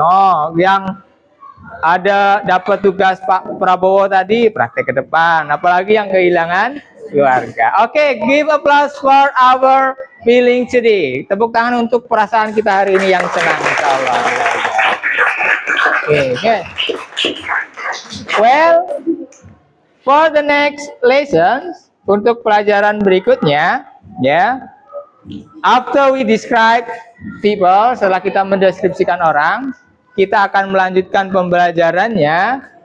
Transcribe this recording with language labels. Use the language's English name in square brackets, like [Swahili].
[Indonesian] Oh, yang ada dapat tugas Pak Prabowo tadi praktek ke depan, apalagi yang kehilangan keluarga. [English] Oke, give applause for our feeling today. [Indonesian] Tepuk tangan untuk perasaan kita hari ini yang senang, insyaallah. Oke. [English] Well, for the next lessons, [Indonesian] untuk pelajaran berikutnya, [English] after we describe people, [Indonesian] setelah kita mendeskripsikan orang, kita akan melanjutkan pembelajarannya